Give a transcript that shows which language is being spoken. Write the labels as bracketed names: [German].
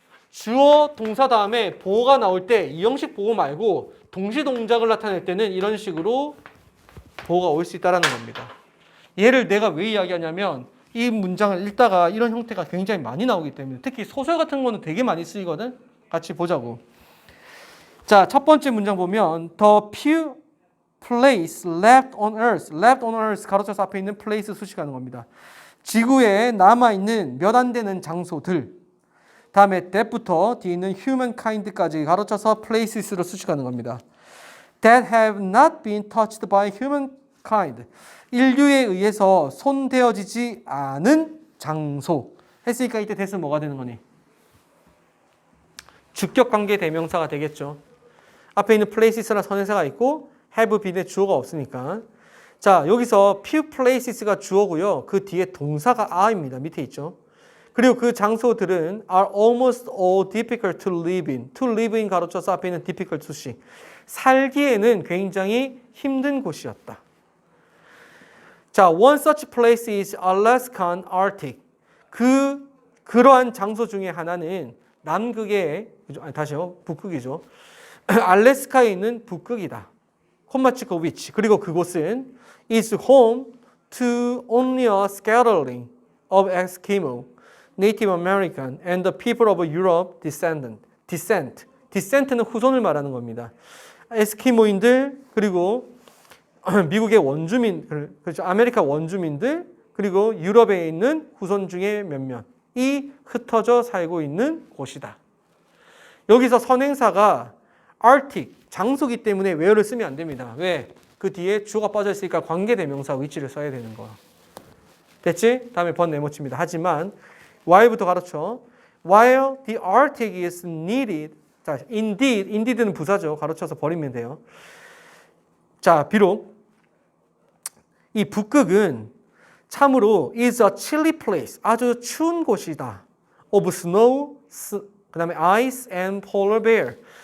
[Korean] 주어 동사 다음에 보어가 나올 때 이 형식 보어 말고 동시 동작을 나타낼 때는 이런 식으로 보어가 올 수 있다는 겁니다. 얘를 내가 왜 이야기하냐면 이 문장을 읽다가 이런 형태가 굉장히 많이 나오기 때문에 특히 소설 같은 거는 되게 많이 쓰이거든. 같이 보자고. 자, 첫 번째 문장 보면 [English] The few place left on earth. left on earth [Korean] 가로쳐서 앞에 있는 place 수식하는 겁니다. 지구에 남아있는 몇 안 되는 장소들. 다음에 that부터 뒤에 있는 humankind까지 가로쳐서 places로 수식하는 겁니다. [English] That have not been touched by humankind. [Korean] 인류에 의해서 손대어지지 않은 장소. 했으니까 이때 that은 뭐가 되는 거니? 주격관계 대명사가 되겠죠. 앞에 있는 places나 선행사가 있고 have been의 주어가 없으니까. 자, 여기서 few places가 주어고요. 그 뒤에 동사가 are입니다. 밑에 있죠. 그리고 그 장소들은 [English] are almost all difficult to live in. to live in [Korean] 가로쳐서 앞에 있는 difficult 수식. 살기에는 굉장히 힘든 곳이었다. [English] 자, one such place is Alaskan Arctic. [Korean] 그러한 장소 중에 하나는 남극의, 다시요, 북극이죠. 알래스카에 있는 북극이다. 콤마 찍고 which. 그리고 그곳은 [English] is home to only a scattering of Eskimo, Native American, and the people of Europe descent. [Korean] descent는 후손을 말하는 겁니다. 에스키모인들, 그리고 미국의 원주민, 그렇죠. 아메리카 원주민들, 그리고 유럽에 있는 후손 중에 몇몇이 흩어져 살고 있는 곳이다. 여기서 선행사가 Arctic, 장소기 때문에 where를 쓰면 안 됩니다. 왜? 그 뒤에 주어가 빠져 있으니까 관계대명사 위치를 써야 되는 거야. 됐지? 다음에 번 네모칩니다. 하지만 while부터 가르쳐. [English] While the Arctic is needed. [Korean] 자, indeed는 부사죠. 가르쳐서 버리면 돼요. 자, 비록 이 북극은 참으로 [English] is a chilly place. [Korean] 아주 추운 곳이다. [English] Of snow, [Korean] 그 다음에 [English] ice and polar bear.